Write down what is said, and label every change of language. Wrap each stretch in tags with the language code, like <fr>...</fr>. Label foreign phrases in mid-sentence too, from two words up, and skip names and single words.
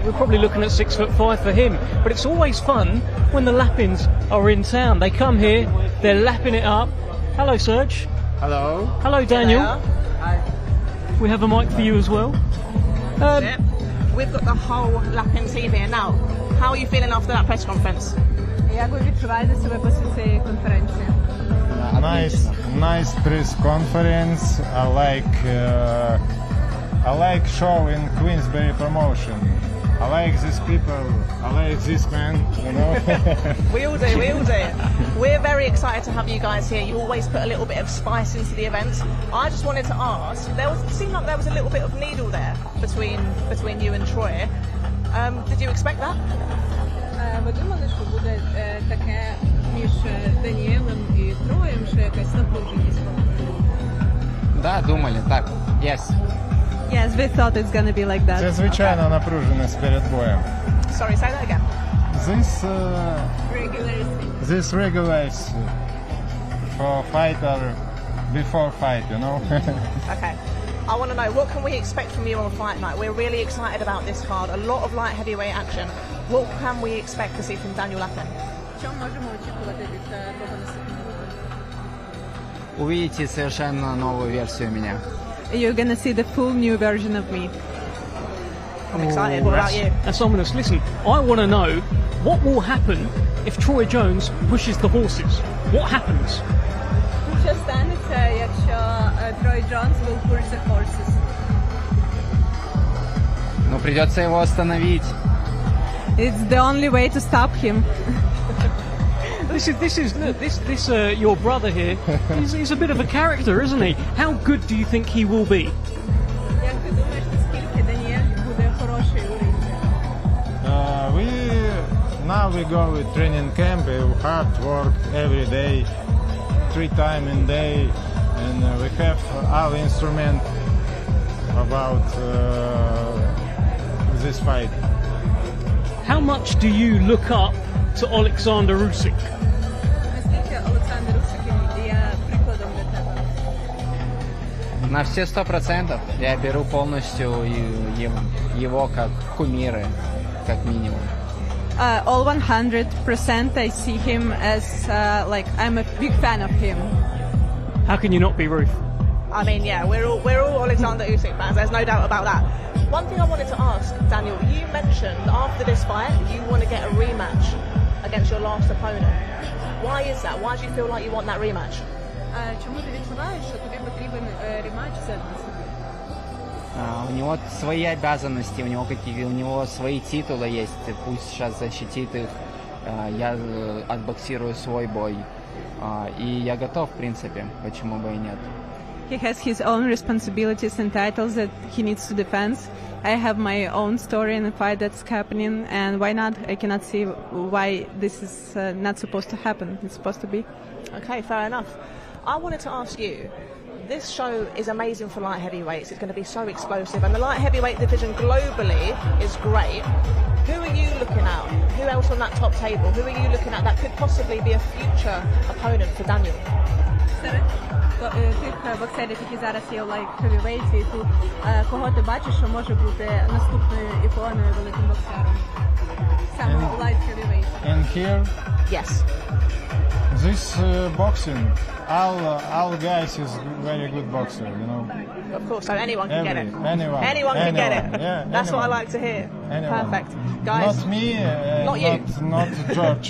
<en>We're probably looking at 6'5" for him. But it's always fun when the Lapins are in town. They come here, they're lapping it up. Hello, Serge. Hello. Hello, Daniel. Hi. We have a mic for you as well. We've got the whole Lapin team here now. How are you feeling after that press conference?</en> <uk>Як ви відчуваєте себе після цієї конференції?</uk> <en>Nice press conference. I like show in Queensberry promotion. I like these people. I like this man. We all do. We're very excited to have you guys here. You always put a little bit of spice into the events. I just wanted to ask. It seemed like there was a little bit of needle there between you and Troy. Did you expect that?</en> <uk>Ви думали, що буде таке між Даніелем і Троєм, що якась напруженість була?</uk> <ru>Да, думали, так.</ru> <en>Yes. Yes, we thought it's gonna be like that.</en> <uk>Це звичайна напруженість перед боєм.</uk> <en>Sorry, say that again. This regulates for fighter before fight, Okay. I want to know, what can we expect from you on fight night? We're really excited about this card. A lot of light heavyweight action. What can we expect to see from Daniel Lapin?</en> <uk>Що можемо очікувати від того наступного?</uk> <ru>Увидите совершенно новую версию меня.</ru> <en>You're gonna see the full new version of me. I'm excited. What about you? That's ominous. Listen, I want to know what will happen if Troy Jones pushes the horses. What happens?</en> <uk>Що станеться, якщо Troy Jones</uk> <en>will push the horses?</en> <ru>Ну, придется его остановить.</ru> <en>It's the only way to stop him. This your brother here. He's a bit of a character, isn't he? How good do you think he will be?</en> <uk>Як ти думаєш, наскільки Даніель буде хороший у ринзі?</uk> <en>Now we go with training camp, hard work every day, 3 times in day, and we have all instrument about this fight. How much do you look up to Alexander Usyk?</en> <uk>Наскільки Олександр Усик є прикладом для тебе? На все 100%.</uk> <ru>Я беру полностью его как кумиры, как минимум.</ru> <en>All 100%. I see him as I'm a big fan of him. How can you not be, Ruth? I mean, yeah, we're all Alexander Usyk fans. There's no doubt about that. One thing I wanted to ask, Daniel, you mentioned after this fight you want to get a rematch against your last opponent. Why is that? Why do you feel like you want that rematch?</en> <uk>Чому ти відчуваєш, що тобі потрібен рематч з Едмонсом?</uk> <ru>У него свои обязанности, у него свои титулы есть. Пусть сейчас защитит их. Я отбоксирую свой бой. И я готов, в принципе. Почему бы и нет?</ru> <en>He has his own responsibilities and titles that he needs to defend. I have my own story in the fight that's happening, and why not? I cannot see why this is not supposed to happen. It's supposed to be. Okay, fair enough. I wanted to ask you, this show is amazing for light heavyweights. It's going to be so explosive, and the light heavyweight division globally is great. Who are you looking at? Who else on that top table? Who are you looking at that could possibly be a future opponent for Daniel?</en> <uk>Тих боксерів, які зараз є у</uk> <en>light heavyweight,</en> <uk>тут кого ти бачиш, що може бути наступною іконою великим боксером? Саме у</uk> <en>light heavyweight. And here? Yes. This boxing, all guys is very good boxer, Of course, so anyone can get it. Anyone can get it. Yeah, That's what I like to hear. Anyone. Perfect. Guys. Not me, not you. Not George.</en>